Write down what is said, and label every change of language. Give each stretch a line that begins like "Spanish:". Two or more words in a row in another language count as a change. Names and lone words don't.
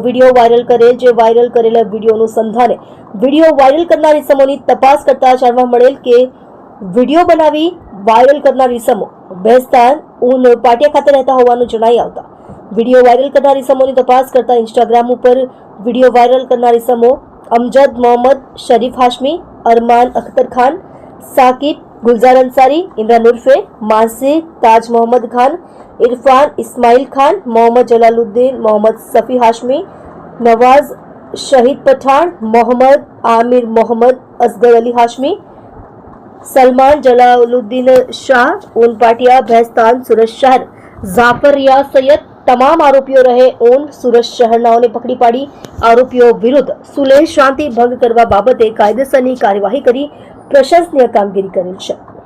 Gujarati: વિડીયો વાયરલ કરેલ, જે વાયરલ કરેલા વિડીયોનું સંધાને વિડીયો વાયરલ કરનાર ઇસમોની તપાસ કરતા જાણવા મળેલ કે વિડીયો બનાવી વાયરલ કરનાર ઇસમો ભેસ્તાન ઉન પાટિયા ખાતે રહેતા હોવાનું જણાઈ આવતા વિડીયો વાયરલ કરનાર ઇસમોની તપાસ કરતા ઇન્સ્ટાગ્રામ ઉપર વિડીયો વાયરલ કરનાર ઇસમો અમજદ મોહમ્મદ શરીફ હાશમી, અરમાન અખ્તર ખાન, સાकिब गुलजार अंसारी, इमरान उर्फे मासी, ताज मोहम्मद खान, इरफान इस्माइल खान, मोहम्मद जलालुद्दीन, मोहम्मद सफ़ी हाशमी, नवाज शहीद पठान, मोहम्मद आमिर, मोहम्मद असगर अली हाशमी, सलमान जलालुद्दीन शाह, ऊन पाटिया भैस्तान सूरत शहर, जाफर रियाज सैयद તમામ આરોપીઓ રહે ઓન સુરત શહેરનાઓને પકડી પાડી આરોપીઓ વિરુદ્ધ સુલેહ શાંતિ ભંગ કરવા બાબતે કાયદેસરની કાર્યવાહી કરી પ્રશંસનીય કામગીરી કરેલ છે।